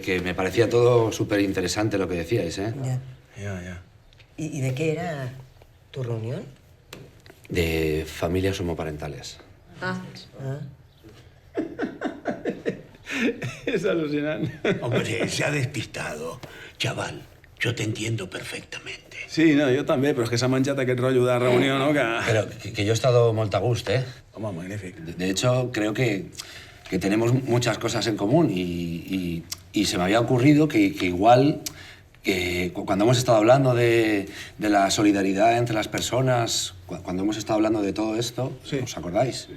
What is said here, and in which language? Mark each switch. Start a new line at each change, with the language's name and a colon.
Spanish: que me parecía todo súper interesante lo que decíais, ¿eh? Ya. ¿Y de qué era tu reunión? De familias homoparentales. Es alucinante. Hombre, se ha despistado. Chaval, yo te entiendo perfectamente.
Catalan: Sí, no, jo també, però és que s'ha menjat aquest rotllo de reunió, no?
Spanish: Pero que yo he estado
Catalan: molt a gust,
Spanish: ¿eh?
Catalan: Home, magnífic.
Spanish: De hecho, creo que tenemos muchas cosas en común y se me había ocurrido que igual que cuando hemos estado hablando de la solidaridad entre las personas, cuando hemos estado hablando de todo esto, ¿os acordáis?